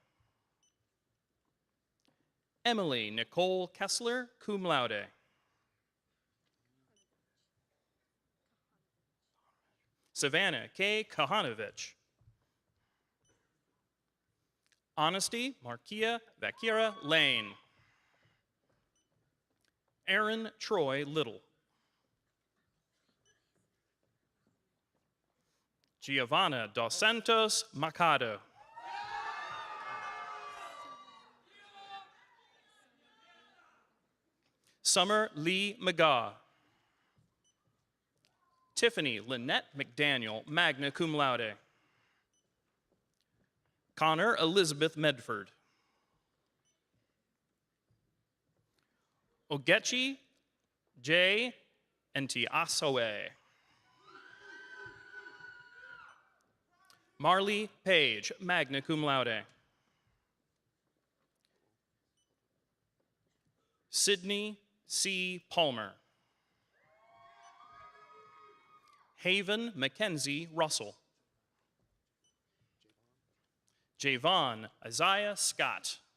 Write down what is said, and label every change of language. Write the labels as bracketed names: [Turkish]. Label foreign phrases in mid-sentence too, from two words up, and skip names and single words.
[English] Emily Nicole Kessler, [Latin] cum laude. [English] Savannah K. Kahanovich. Honesty Markia Vakira Lane. Aaron Troy Little. Giovanna Dos Santos Macado. Summer Lee McGaw. Tiffany Lynette McDaniel, [Latin] magna cum laude. [English] Connor Elizabeth Medford. Ogechi J. Ntiasoe. Marley Page, [Latin] magna cum laude. [English] Sydney C. Palmer. Haven Mackenzie Russell. Javon Isaiah Scott.